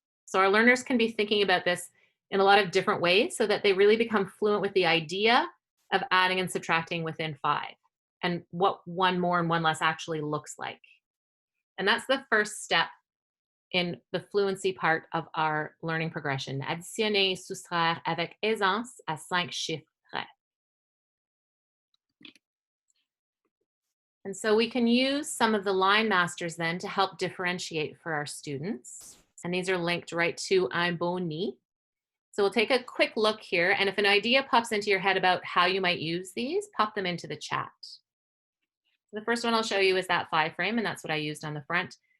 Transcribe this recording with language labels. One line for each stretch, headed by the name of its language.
English: So our learners can be thinking about this in a lot of different ways so that they really become fluent with the idea of adding and subtracting within 5 and what 1 more and 1 less actually looks like. And that's the first step in the fluency part of our learning progression.
French: Additionner, soustraire avec aisance à 5 chiffres près.
English: And so we can use some of the line masters then to help differentiate for our students. And these are linked right to Un beau nid. So we'll take a quick look here. And if an idea pops into your head about how you might use these, pop them into the chat. The first one I'll show you is that 5 frame, and that's what I used on the front.